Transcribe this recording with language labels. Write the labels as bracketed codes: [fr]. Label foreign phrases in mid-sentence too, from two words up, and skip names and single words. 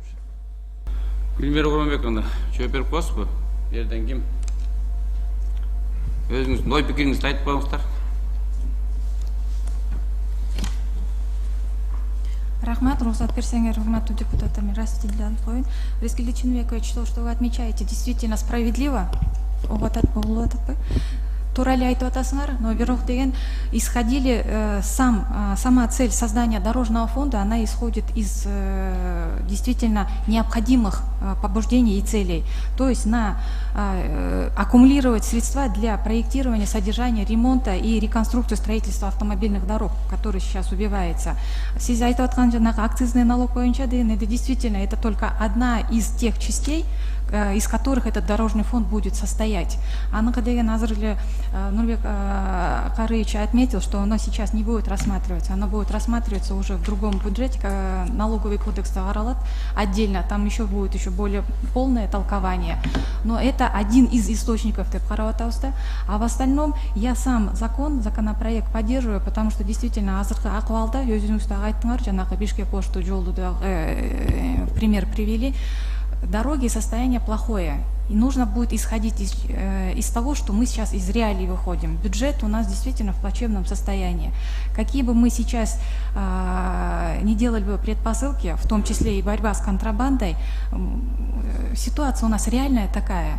[ky] Гүлмира Курманбековна, жооп берип коесузбу? Жерден ким? Өзүңүздүн ой пикириңизди айтып коюңуздар. Рахмат, рухсат берсеңер, урматтуу депутаттар, мен расстилданып коеюн. [ru] Рескелди Чынбекович, то, что вы отмечаете, действительно справедливо. [ky] Туура эле айтып атасыңар, но бирок деген [ru] исходили сама цель создания дорожного фонда, она исходит из действительно необходимых побуждений и целей. То есть аккумулировать средства для проектирования, содержания, ремонта и реконструкции строительства автомобильных дорог, который сейчас убивается. Сиз айтып аткан жанагы акцизный налог боюнча деген, это действительно это только одна из тех частей, из которых этот дорожный фонд будет состоять. [ky] Аныкы деген азыр эле [ru] Нурбек Карыевич отметил, что оно сейчас не будет рассматриваться, оно будет рассматриваться уже в другом бюджете, налоговый кодекс каралат отдельно, там еще будет более полное толкование. Но это один из источников [ky] деп карап атабыз. [ru] А в остальном я сам законопроект поддерживаю, потому что действительно [ky] азыркы акыбалда өзүңүз да айттыңар, жанагы Бишкек-Ошту жолду да [ru] пример привели. Дороги состояние плохое, и нужно будет исходить из того, что мы сейчас из реалий выходим. Бюджет у нас действительно в плачевном состоянии. Какие бы мы сейчас не делали бы предпосылки, в том числе и борьба с контрабандой, ситуация у нас реальная такая.